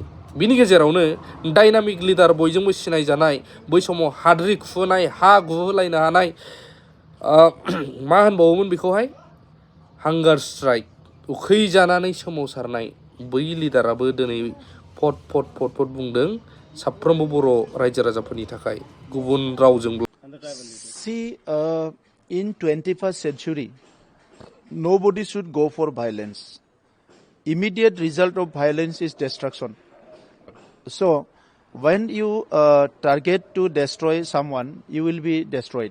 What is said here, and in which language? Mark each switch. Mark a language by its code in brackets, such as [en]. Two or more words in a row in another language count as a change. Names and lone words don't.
[brx] बिनि गेजेरावनो [en] dynamic leader [brx] बयजोंबो सिनायजानाय, बै समाव हाद्रि खुहोनाय, हा गुहोलायनो हानाय, मा होनबावोमोन बेखौहाय, हांगार स्ट्राइक, उखै जानानै सोमावसारनाय बै लिडाराबो दिनै फट फट फट फट बुंदों साफ्रोमबो बर' रायजो राजाफोरनि थाखाय गुबुन रावजों। [en] See, in 21st century, nobody should go for violence. Immediate result of violence is destruction. So, when you target to destroy someone, you will be destroyed.